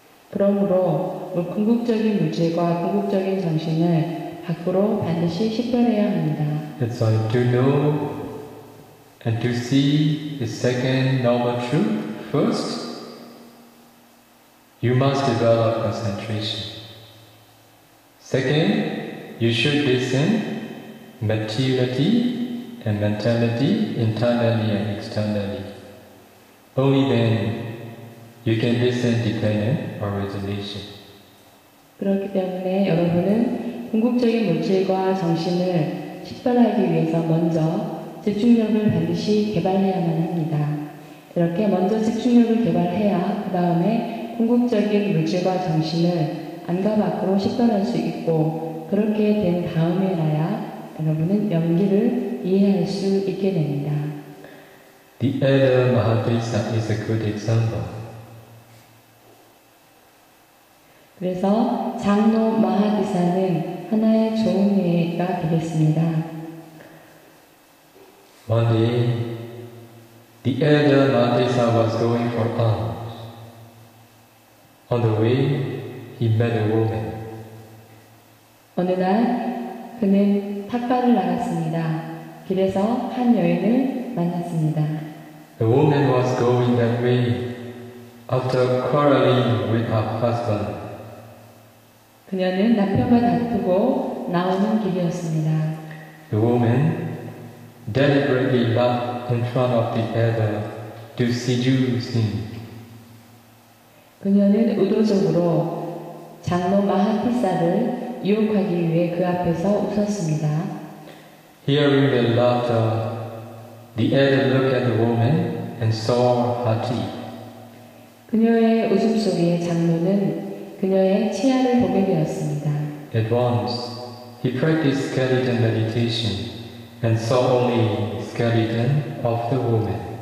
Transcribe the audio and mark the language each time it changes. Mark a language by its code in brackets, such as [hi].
[ko] 그러므로 궁극적인 물질과 궁극적인 정신을 밖으로 반드시 식별해야 합니다. [en] That's why to know and to see the second noble truth first, you must develop concentration. Second, you should discern materiality and mentality internally and externally. Only then you can discern dependent origination. [ko] 그렇기 때문에 여러분은 궁극적인 물질과 정신을 식별하기 위해서 먼저 집중력을 반드시 개발해야만 합니다. 이렇게 먼저 집중력을 개발해야 그 다음에 궁극적인 물질과 정신을 안과 밖으로 식별할 수 있고 그렇게 된 다음에나야 여러분은 연기를 이해할 수 있게 됩니다. [en] The elder Mahapurisa is a good example. [ko] 그래서 장로 마하디사는 하나의 좋은 예가 되겠습니다. [en] One day, the elder Mahadisa was going for alms. On the way, he met a woman. [ko] 어느 날 그는 탁발을 나갔습니다. 길에서 한 여인을 만났습니다. [en] The woman was going that way after quarreling with her husband. [ko] 그녀는 남편과 다투고 나오는 길이었습니다. [en] The woman deliberately laughed in front of the elder to seduce him. [ko] 그녀는 의도적으로 장로 마하티사를 유혹하기 위해 그 앞에서 웃었습니다. [en] Hearing the laughter, the elder looked at the woman and saw her teeth. [ko] 그녀의 웃음 속에 장로는 그녀의 치아를 보게 되었습니다. [en] At once, he practiced skeleton meditation and saw only the skeleton of the woman.